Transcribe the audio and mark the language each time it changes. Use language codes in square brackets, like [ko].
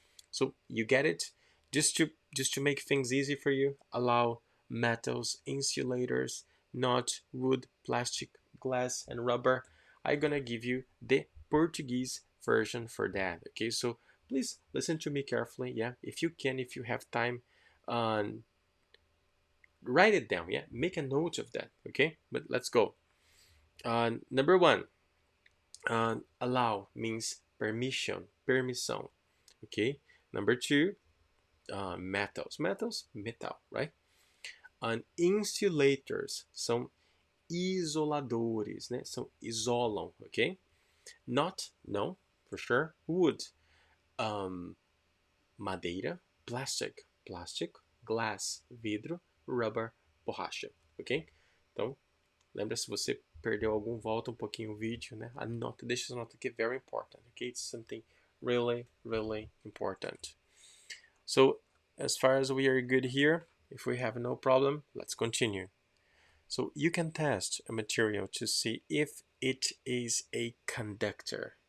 [en] So you get it? Just to make things easy for you, allow metals, insulators, not wood, plastic, glass, and rubber. I'm gonna give you the Portuguese version for that. Okay, so please listen to me carefully. Yeah, if you can, if you have time, um, write it down. Yeah, make a note of that. Okay, but let's go. Number one, allow means permission, permissão. Okay. Number two, metals, metal, right? [pt] Insulators são isoladores, né? São isolam, ok? Not, não, [en] for sure. Wood, madeira. Plastic, glass, vidro, rubber, borracha, ok? [pt] Então, lembra, se você perdeu algum, volta um pouquinho o vídeo, né? Anota, deixa essa nota aqui, [en] very important, [pt] okay? [en] It's something really, really important. So, as far as we are good here, if we have no problem, let's continue. So you can test a material to see if it is a conductor.